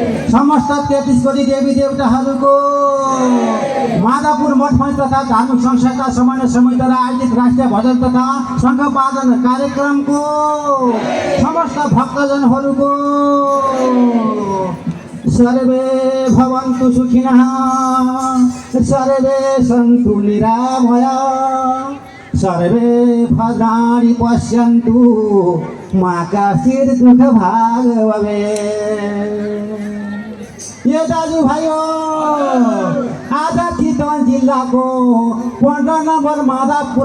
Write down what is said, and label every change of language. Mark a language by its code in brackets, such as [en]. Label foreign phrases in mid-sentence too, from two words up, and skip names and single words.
[ne] समस्त 33 कोटी देवी देवताहरूको माधवपुर मठमा तथा धार्मिक संस्था समन्वय समितिद्वारा आयोजित राष्ट्रिय भजन तथा शङ्खवादन कार्यक्रमको समस्त भक्तजनहरूको [sa] सर्वे भवन्तु सुखिनः सर्वे सन्तु निरामया सर्वे भद्राणि पश्यन्तु मा कश्चित् दुःख भाग भवेत्। [ne] यो दाजुभाइयो आज चितवन जिल्लाको 15 नम्बर माधवपुर